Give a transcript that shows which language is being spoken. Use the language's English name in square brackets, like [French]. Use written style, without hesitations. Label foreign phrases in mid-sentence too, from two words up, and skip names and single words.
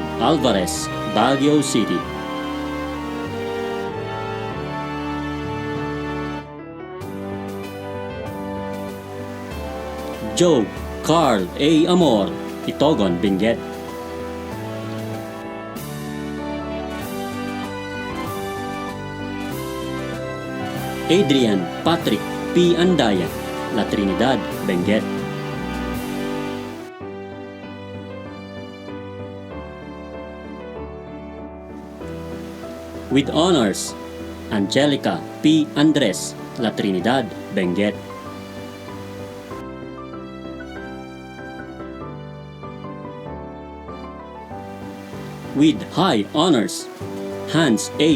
[English] Alvarez, Baguio City. Joe Carl A. Amor, Itogon, Benguet. Adrian Patrick P. Andaya, La Trinidad, Benguet. With honors, Angelica P. Andres, La Trinidad, Benguet. With high honors, Hans A.